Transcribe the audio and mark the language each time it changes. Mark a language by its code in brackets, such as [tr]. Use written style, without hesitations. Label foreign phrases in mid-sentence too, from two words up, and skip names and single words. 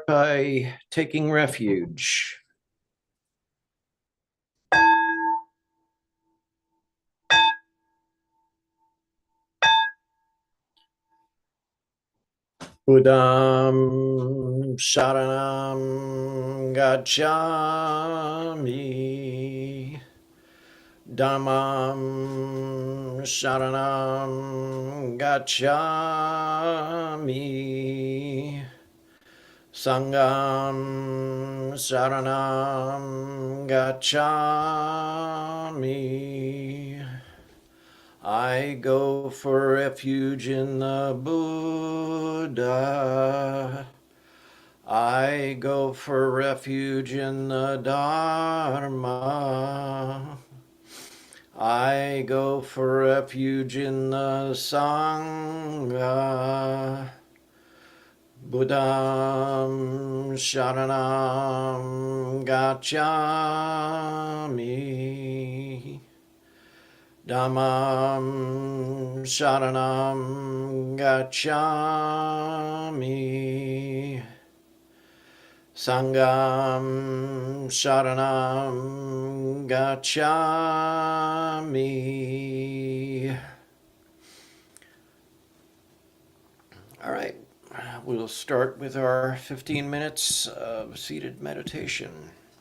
[en] by taking refuge. [pi] Buddham Sharanam Gacchami. Dhammam Sharanam Gacchami. Sangham Sharanam Gacchami. [en] I go for refuge in the Buddha. I go for refuge in the Dharma. I go for refuge in the Sangha. [pi] Buddham Sharanam Gacchami. Dhammam Sharanam Gacchami. Sangham Sharanam Gacchami. [en] All right, we'll start with our 15 minutes of seated meditation.